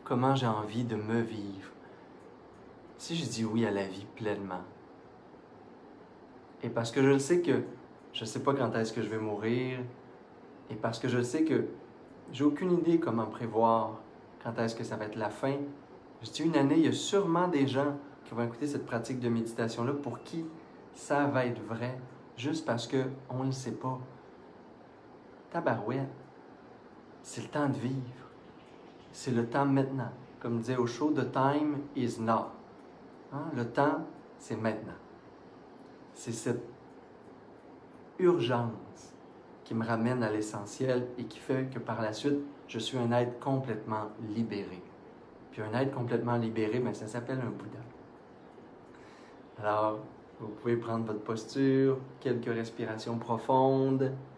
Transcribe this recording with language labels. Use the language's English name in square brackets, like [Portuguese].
[French] Comment j'ai envie de me vivre? Si je dis oui à la vie pleinement, et parce que je le sais que je ne sais pas quand est-ce que je vais mourir, et parce que je sais que j'ai aucune idée comment prévoir quand est-ce que ça va être la fin, je dis une année, il y a sûrement des gens qui vont écouter cette pratique de méditation-là pour qui ça va être vrai, juste parce qu'on ne le sait pas. Tabarouette, c'est le temps de vivre. C'est le temps maintenant. Comme disait Osho, [English] the time is now. [French] Hein? Le temps, c'est maintenant. C'est cette urgence qui me ramène à l'essentiel et qui fait que par la suite, je suis un être complètement libéré. Puis un être complètement libéré, bien, ça s'appelle un Bouddha. Alors, vous pouvez prendre votre posture, quelques respirations profondes.